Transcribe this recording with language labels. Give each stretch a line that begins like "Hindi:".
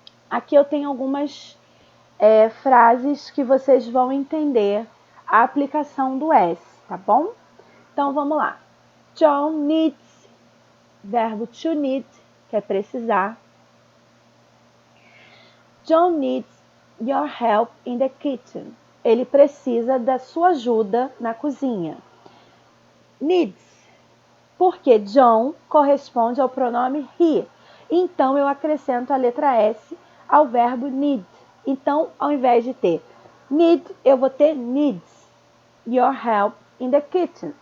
Portuguese: Aqui eu tenho algumas frases que vocês vão entender a aplicação do S, tá bom? Então, vamos lá.
English: John needs,
Portuguese: verbo
English: to need,
Portuguese: que é precisar.
English: John needs your help in the kitchen.
Portuguese: Ele precisa da sua ajuda na cozinha.
English: Needs,
Portuguese: porque John corresponde ao pronome he. Então, eu acrescento a letra S ao verbo need. Então, ao invés de ter need, eu vou ter
English: needs your help in the kitchen.